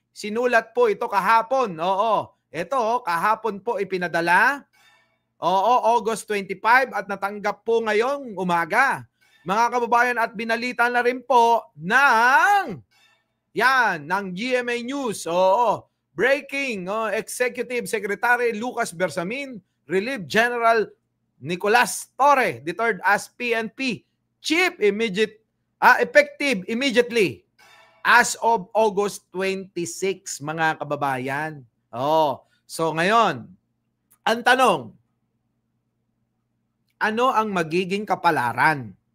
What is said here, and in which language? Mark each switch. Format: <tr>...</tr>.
<tl>Sinulat po ito kahapon. Ito kahapon po ipinadala. August 25 at natanggap po ngayong umaga. Mga kababayan, at binalita na rin po ng GMA News.</tl> <en>Breaking, Executive Secretary Lucas Bersamin relieved General Nicolas Torre, declared as PNP Chief effective immediately as of August 26,</en> <tl>mga kababayan. So ngayon, ang tanong, ano ang magiging kapalaran?</tl>